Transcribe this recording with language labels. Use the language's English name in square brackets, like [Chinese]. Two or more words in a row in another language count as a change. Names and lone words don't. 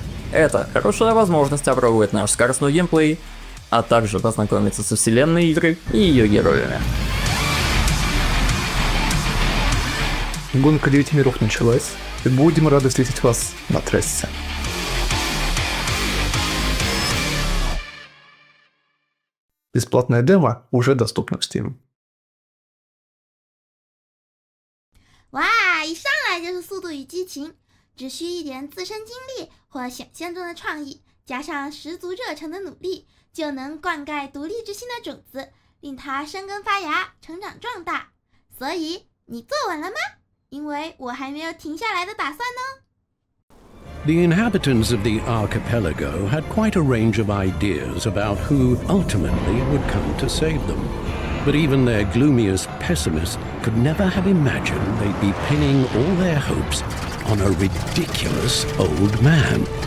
[Russian] Это хорошая возможность опробовать наш скоростной геймплей, а также познакомиться со вселенной игры и ее героями. Гонка 9 миров началась, и будем рады встретить вас на трассе. Бесплатная демо уже доступна в Steam. [Chinese] 哇，一上来就是速度与激情，只需一点自身经历或想象中的创意，加上十足热诚的努力，就能灌溉独立之心的种子，令它生根发芽，成长壮大。所以你坐稳了吗？因为我还没有停下来的打算呢。 [English] The inhabitants of the archipelago had quite a range of ideas about who ultimately would come to save them. But even their gloomiest pessimist could never have imagined they'd be pinning all their hopes on a ridiculous old man.